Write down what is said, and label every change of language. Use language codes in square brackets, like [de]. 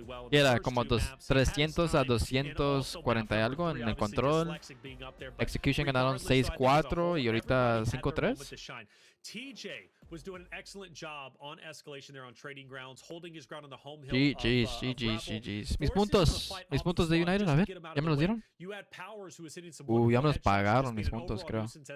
[es] Y era como 300 a 240 y algo en el control. Execution ganaron 6-4 y ahorita 5-3. [en] was doing an excellent job on escalation there on trading grounds, holding his ground on the home hill. GG's. [es] Mis puntos de United, a ver, ¿ya me los dieron? Ya me los pagaron mis puntos, creo.